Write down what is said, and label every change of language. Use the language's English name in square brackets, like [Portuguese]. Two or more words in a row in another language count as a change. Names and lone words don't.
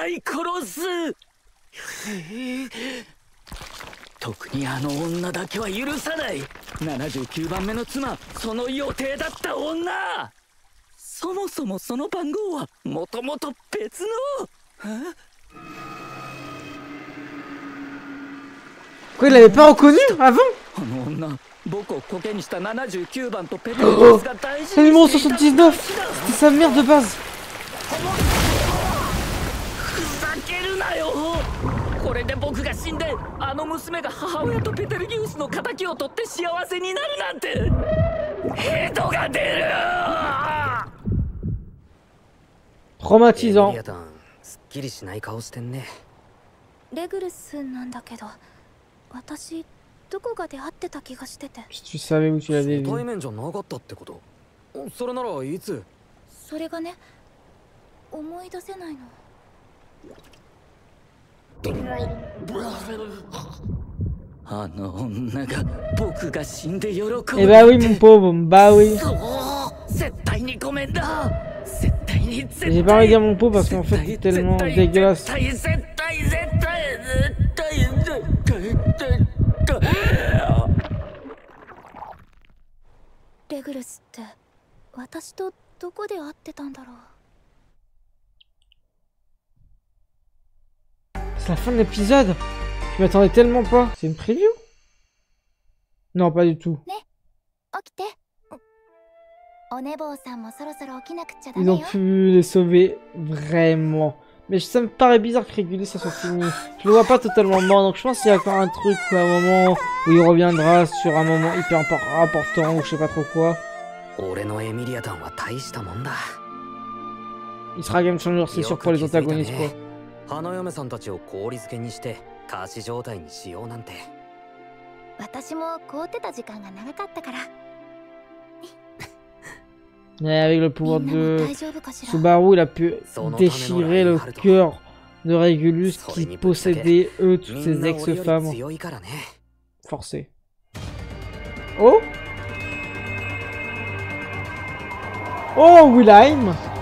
[Japanese] 特にあの女だけは許さない。79番目の妻、その予定だった女。そもそもその番号はもともと別の。 [French] Quoi, il l'avait pas reconnu avant? [Japanese] あの女、僕をコケにした79番とペテルスが大事にしていた。 [French] Le numéro 79, c'était sa mère de base. [Japanese] ふざけるなよ。これで僕が死んであの娘が母親とペテルギウスの仇を取って幸せになるなんてヘドが出る。 [French] Traumatisant. [Japanese] すっきりしない顔してんね。レグルスなんだけど、私どこかで会ってた気がしてて。 [French] Si tu savais où tu l'avais vu. [Japanese] 対面じゃなかったってこと？それならいつ？それがね、思い出せないの。あの女が僕が死んで喜ぶ。 [French] Eh bah oui, mon pauvre, bah oui. [Japanese] 絶対にごめんだ。絶対に絶対。 [French] J'ai pas envie de dire mon pauvre parce qu'en fait c'est tellement dégueulasse. [Japanese] レグルスって私とどこで会ってたんだろう。 [French] C'est la fin de l'épisode. Je m'attendais tellement pas. C'est une preview? Non, pas du tout. Ils ont pu les sauver vraiment. Mais ça me paraît bizarre que Régulier ça soit fini. Je le vois pas totalement mort, donc je pense qu'il y a encore un truc quoi, un moment où il reviendra sur un moment hyper important ou je sais pas trop quoi. Il sera [English] game changer, [French] c'est sûr, pour les antagonistes quoi. [Japanese] 花嫁さんたちを氷漬けにして仮死状態にしようなんて。私も凍ってた時間が長かったから。 [French] Et avec le pouvoir de Subaru, il a pu déchirer le cœur de Régulus qui possédait eux toutes ses ex-femmes. Forcé. Oh! Oh, Wilhelm!